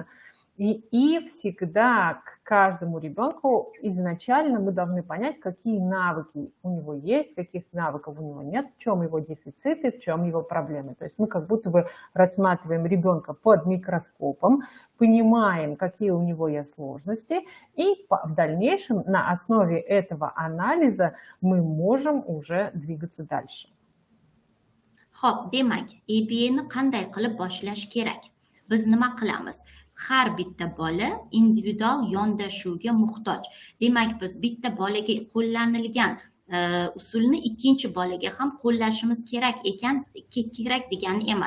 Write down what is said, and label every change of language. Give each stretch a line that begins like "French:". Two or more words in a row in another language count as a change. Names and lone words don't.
Russian: И всегда к каждому ребенку изначально мы должны понять, какие навыки у него есть, каких навыков у него нет, в чем его дефициты, в чем его проблемы. То есть мы как будто бы рассматриваем ребенка под микроскопом, понимаем, какие у него есть сложности, и в дальнейшем на основе этого анализа мы можем уже двигаться дальше.
Uzbek: Xo'p, demak, ABAni qanday qilib boshlash kerak? Biz nima qilamiz? Har bitta bola individual yondashuvga muhtoj. Demak, biz bitta bolaga qo'llanilgan usulni ikkinchi bolaga ham qo'llashimiz kerak degani emas.